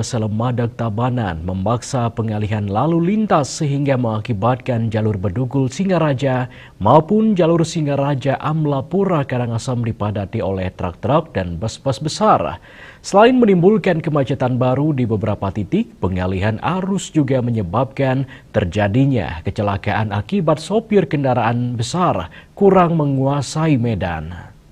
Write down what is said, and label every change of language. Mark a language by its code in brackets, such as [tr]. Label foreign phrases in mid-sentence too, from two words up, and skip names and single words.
[id] Selemadak, Tabanan memaksa pengalihan lalu lintas sehingga mengakibatkan jalur Bedugul Singaraja maupun jalur Singaraja Amlapura Karangasem dipadati oleh truk-truk dan bus-bus besar. Selain menimbulkan kemacetan baru di beberapa titik, pengalihan arus juga menyebabkan terjadinya kecelakaan akibat sopir kendaraan besar kurang menguasai medan.